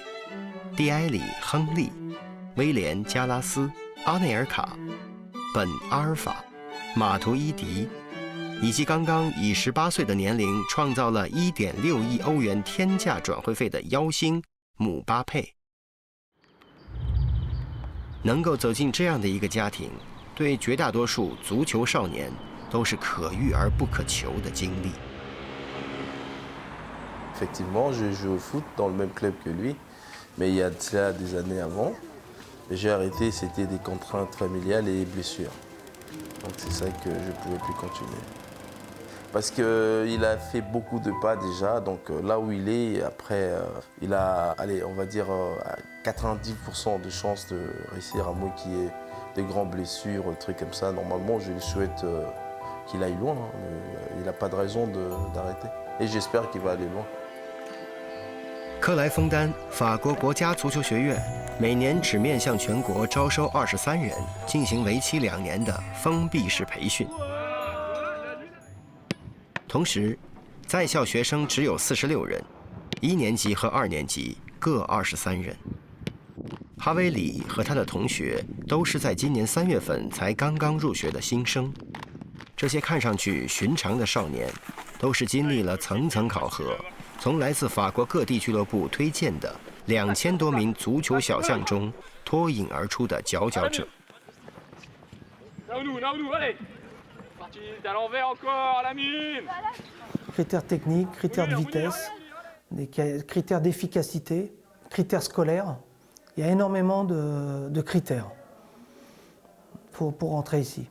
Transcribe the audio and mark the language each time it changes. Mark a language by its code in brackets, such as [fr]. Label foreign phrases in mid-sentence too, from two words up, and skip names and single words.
[zh] 蒂埃里·亨利、威廉·加拉斯、阿内尔卡、本·阿尔法、马图伊迪，以及刚刚以18岁的年龄创造了1.6亿欧元天价转会费的妖星姆巴佩。能够走进这样的一个家庭，对绝大多数足球少年都是可遇而不可求的经历。 [fr] Effectivement, je joue au foot dans le même club que lui, mais il y a de cela des années avant. J'ai arrêté, c'était des contraintes familiales et blessures. Donc c'est ça que je ne pouvais plus continuer. Parce qu'il a fait beaucoup de pas déjà, donc là où il est, après, il a, allez, on va dire, 90% de chances de réussir, à moins qu'il y ait des grandes blessures, des trucs comme ça. Normalement, je lui souhaite qu'il aille loin, hein, mais il n'a pas de raison d'arrêter. Et j'espère qu'il va aller loin. [zh] 克莱枫丹法国国家足球学院每年只面向全国招收23人，进行为期2年的封闭式培训。同时，在校学生只有46人，1年级和2年级各23人。哈维里和他的同学都是在今年3月份才刚刚入学的新生。这些看上去寻常的少年，都是经历了层层考核，从来自法国各地俱乐部推荐的2000多名足球小将中脱颖而出的佼佼者。 [fr] Critères techniques, critères de vitesse, des critères d'efficacité, critères scolaires. Il y a énormément de critères pour rentrer ici.